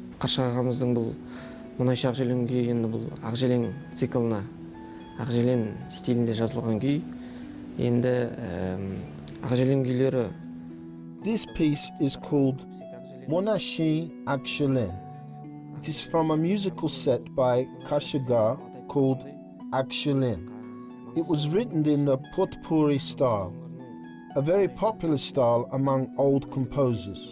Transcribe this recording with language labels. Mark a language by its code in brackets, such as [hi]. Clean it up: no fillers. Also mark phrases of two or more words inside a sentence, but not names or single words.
[kk] Ашық ағамыздың бұл мұнайшы ақжелең күйі енді бұл ақжелең циклына, ақжелең стилінде жазылған күй. Енді ақжелең күйлері. [en] This piece is called Monashi Akshelen. It is from a musical set by Kashigar called Akshelen. It was written in the potpourri style, a very popular style among old composers.